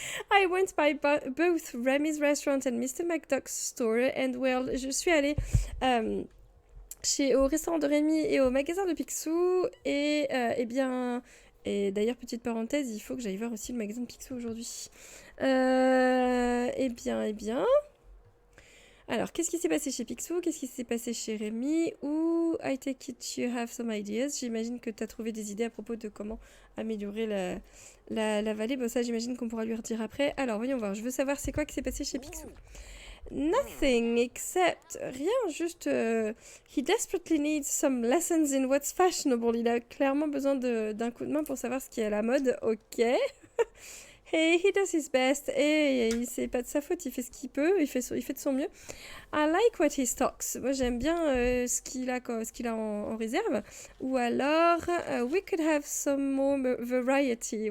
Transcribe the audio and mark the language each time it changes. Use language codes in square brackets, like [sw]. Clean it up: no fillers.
[en] I went by both Remy's restaurant and Mr. McDuck's store, and well, [fr] je suis allée au restaurant de Rémi et au magasin de Picsou, et eh bien... Et d'ailleurs, petite parenthèse, il faut que j'aille voir aussi le magasin de Picsou aujourd'hui. Eh bien... Alors, qu'est-ce qui s'est passé chez Picsou? Qu'est-ce qui s'est passé chez Rémi? [en] Ou I take it you have some ideas. [fr] J'imagine que tu as trouvé des idées à propos de comment améliorer la vallée. Bon, ça, j'imagine qu'on pourra lui redire après. Alors, voyons voir. Je veux savoir c'est quoi qui s'est passé chez Picsou. [en] Nothing except... [fr] Rien, juste... [en] he desperately needs some lessons in what's fashionable. [fr] Il a clairement besoin d'un coup de main pour savoir ce qui est à la mode. Ok. [en] Hey, he does his best. [fr] Et c'est pas de sa faute, il fait ce qu'il peut, il fait de son mieux. [en] I like what he stocks. [fr] Moi, j'aime bien ce qu'il a en réserve. Ou alors, [en] we could have some more variety.